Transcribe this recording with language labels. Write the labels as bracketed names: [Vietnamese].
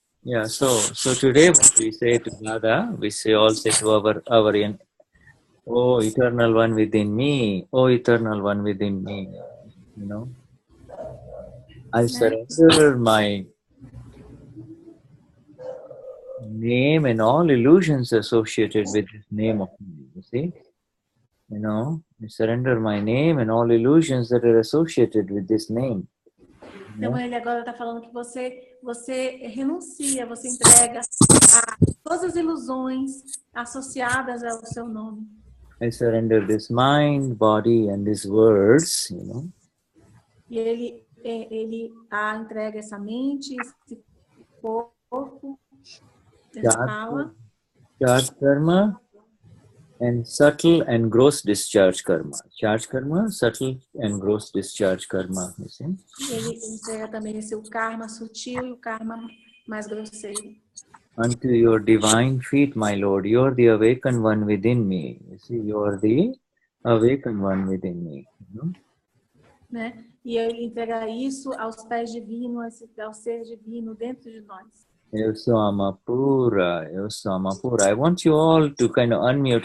[English] Yeah, so today what we say to Dada, we all say to our oh, eternal one within me, oh, eternal one within me, I surrender my name and all illusions associated with this name of me, you see? I surrender my name and all illusions that are associated with this name. [Portuguese] Então, ele agora está falando que você renuncia, você entrega a todas as ilusões associadas ao seu nome. [English] I surrender this mind, body, and these words, [Portuguese] E ele ele entrega essa mente, esse corpo, essa fala. [English] Charge karma and subtle and gross discharge karma. Charge karma, subtle and gross discharge karma. You see? [Portuguese] Ele entrega também esse o karma sutil e o karma mais grosseiro. [English] Unto your divine feet, my Lord, you are the awakened one within me. You see, you are the awakened one within me. [Portuguese] Né? E ele entrega isso aos pés divinos, ao ser divino dentro de nós. Eu sou uma pura. [English] I want you all to kind of unmute.